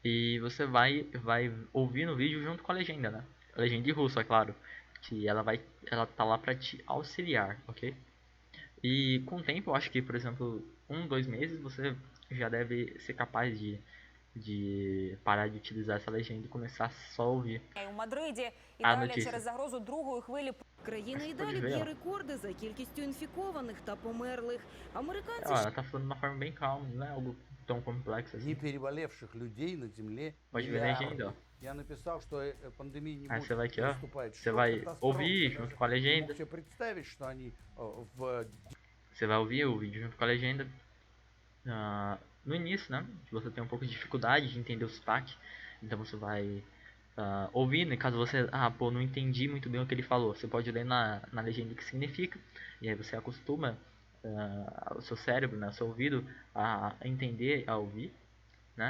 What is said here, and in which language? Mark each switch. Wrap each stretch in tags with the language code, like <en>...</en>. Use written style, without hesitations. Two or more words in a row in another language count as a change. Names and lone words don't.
<pt>E você vai ouvir no vídeo junto com a legenda, né? A legenda em russo, é claro. Que ela tá lá pra te auxiliar, ok? E com o tempo, eu acho que, por exemplo, 2 meses, você já deve ser capaz de parar de utilizar essa legenda e começar só a ouvir</pt> <uk>У Мадриді</uk> <pt>a</pt> <uk>Італія</uk> <pt>notícia.</pt> <uk>через загрозу другої хвилі. Країна і Ось далі подивила. б'є рекорди за кількістю інфікованих та померлих. Американці</uk> <pt>Ela tá falando de uma forma bem calma, não é algo tão complexo</pt> <ru>Не</ru> <pt>assim.</pt> <ru>переболевших людей на Земле</ru> <pt>Pode ver na legenda, ó.</pt> <ru>Я написал, что пандемия не</ru> <pt>Aí</pt> <ru>будет</ru> <pt>você vai aqui, ó.</pt> <ru>наступать.</ru> <pt>Você</pt> <ru>Что</ru> <pt>vai</pt> <ru>катастрофа,</ru> <pt>ouvir</pt> <ru>даже</ru> <pt>junto com a</pt> <ru>не</ru> <pt>legenda.</pt> <ru>мог себе представить, что они в</ru> <pt>Você vai ouvir o vídeo junto com a legenda. No início, né? Você tem um pouco de dificuldade de entender o sotaque. Então você vai ouvindo. E caso você, não entendi muito bem o que ele falou, você pode ler na legenda o que significa. E aí você acostuma o seu cérebro, né, o seu ouvido a entender, a ouvir, né?</pt>